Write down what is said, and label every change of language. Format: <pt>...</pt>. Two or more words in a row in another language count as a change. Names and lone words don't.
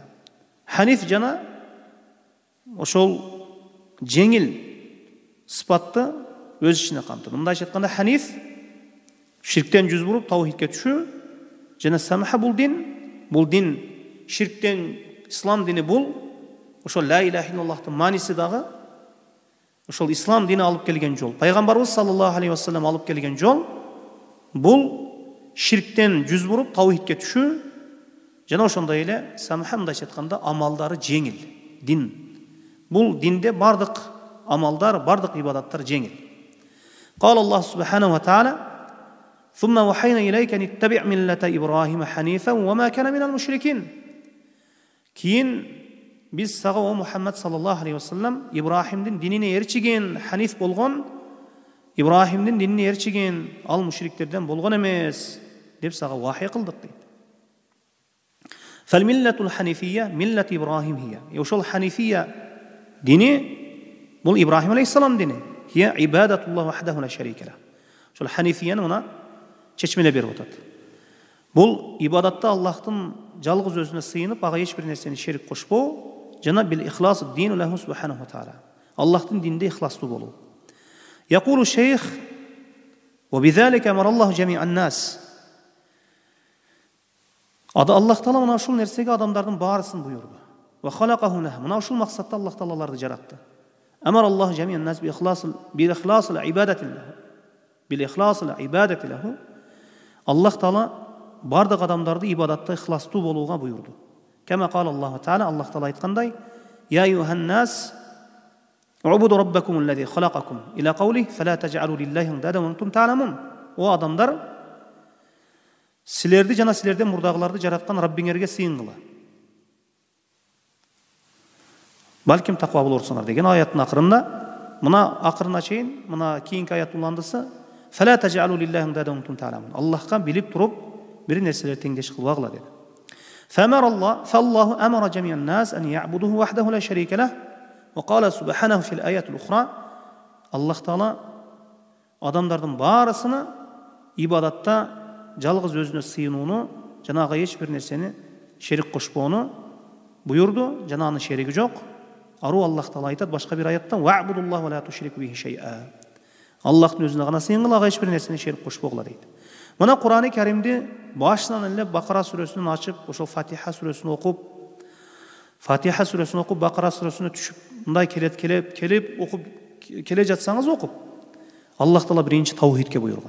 <ky>Ханиф жана ошол жеңил сыпатты өз ичине камтыды. Мындайча айтканда, ханиф ширктен жүз буруп таухидке түшүү, жана самха бул дин ширктен ислам дини бул, ошол</ky> <ar>لا إله</ar> <ky>иллаллахтын маниси дагы ошол ислам дини алып келген жол. Пайгамбарыбыз</ky> <ar>صلى الله عليه وسلم</ar> <ky>алып келген жол бул ширктен жүз буруп таухидке түшүү, жана ошондой эле самха, мындайча айтканда, амалдары жеңил дин. Бул динде бардык амалдар, бардык ибадаттар жеңил.</ky> <ar>قال الله سبحانه وتعالى ثم أوحينا إليك أن اتبع ملة إبراهيم حنيفا وما كان من المشركين."</ar> <ky>Кийин биз сага о Мухаммад</ky> <ar>صلى الله عليه وسلم</ar> <ky>Ибрахимдин динине эрчиген, ханиф болгон, Ибрахимдин динине эрчиген, ал мушриктерден болгон эмес деп сага вахий кылдык дейт.</ky> <ar>فالملة الحنيفية ملة إبراهيم هي.</ar> <ky>Ошол ханифия дини бул Ибрахим алейхиссалам дини.</ky> <ar>هي عبادة الله وحده لا شريك له.</ar> <ky>Ошол ханифияны мына чечмелеп берип атат. Бул ибадатта Аллахтын жалгыз өзүнө сыйынып, ага эч бир нерсени шерик кошпоо, жана</ky> <ar>بالإخلاص الدين له سبحانه وتعالى.</ar> <ky>Аллахтын динде ихластуу болуу.</ky> <ar>يقول الشيخ وبذلك أمر الله جميع الناس."</ar> <ky>Аллах Таала мына ушул нерсеге адамдардын баарысын буйрду.</ky> <ar>وخلقهم له.</ar> <ky>Мына ушул максатта Аллах Таалаларды жаратты.</ky> <ar>أمر الله جميع الناس بإخلاص العبادة لله. بإخلاص العبادة لله.</ar> <ky>Аллах Таала бардык адамдарды ибадатта ихластуу болууга буйрду.</ky> <ar>كما قال الله تعالى,</ar> <ky>Аллах Таала айткандай:</ky> <ar>"يا أيها الناس اعبدوا ربكم الذي خلقكم." إلى قوله فلا تجعلوا لله أندادا وأنتم تعلمون."</ar> <ky>О адамдар, силерди жана силерден мурдагыларды жараткан Раббиңерге сыйынгыла. Балким таква болорсуңар деген аяттын акырында, мына акырына чейин, мына кийинки аят уландысы:</ky> <ar>فلا تجعلوا لله أندادا وأنتم تعلمون."</ar> <ky>Аллахка билип туруп бир нерселерди теңдеш кылбагыла деди.</ky> <ar>فالله أمر جميع الناس أن يعبدوه وحده لا شريك له وقال سبحانه في الآيات الأخرى الله تعالى</ar> <ky>адамдардын баарысына ибадатта жалгыз өзүнө сыйынууну, жанагы эч бир нерсени шерик кошпоону буйрду, жана анын шериги жок. Ару Аллах Таала айтат башка бир аятта:</ky> <ar>واعبدوا الله ولا تشركوا به شيئا."</ar> <ky>Аллахтын өзүнө гана сыйынгыла, ага эч бир нерсени шерик кошпогула дейт. Мына Кур'ани Каримди башынан эле Бакара сүрөсүнөн ачып, ошол Фатиха сүрөсүн окуп, Бакара сүрөсүнө түшүп, мындай келип окуп келе жатсаңыз окуп, Аллах Таала биринчи таухидке буйруган.</ky>